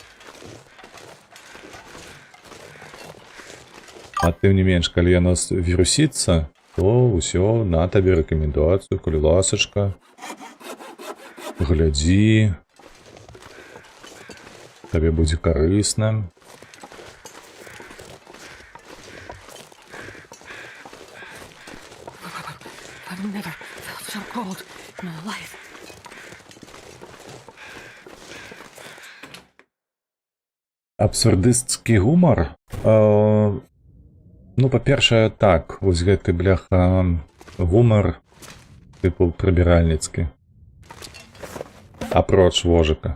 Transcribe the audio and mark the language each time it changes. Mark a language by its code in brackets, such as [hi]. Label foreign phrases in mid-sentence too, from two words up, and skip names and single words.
[be] А тым не менш, калі яно вірусіцца, то ўсё, на табе рэкамендацыю, калі ласачка, глядзі, табе будзе карысна. [en] I've never felt so cold in my life. [be] Абсурдысцкі гумар? Ну, па-першае, так, вось гэты, бляха, гумар, тыпу, прыбіральніцкі. Апроч Вожыка.